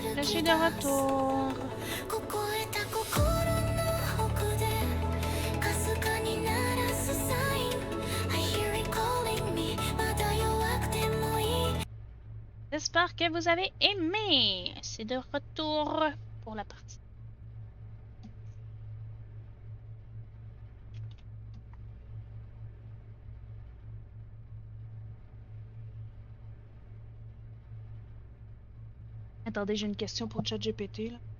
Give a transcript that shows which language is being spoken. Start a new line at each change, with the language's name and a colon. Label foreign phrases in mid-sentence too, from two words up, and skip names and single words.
French: suis de retour.
Japanese: 凍えた心の奥でかすかに鳴らすサイン
English: I hear it calling me
Japanese: まだ弱くてもいい
French: J'espère que vous avez aimé. C'est de retour pour la partie. Attendez, j'ai une question pour ChatGPT.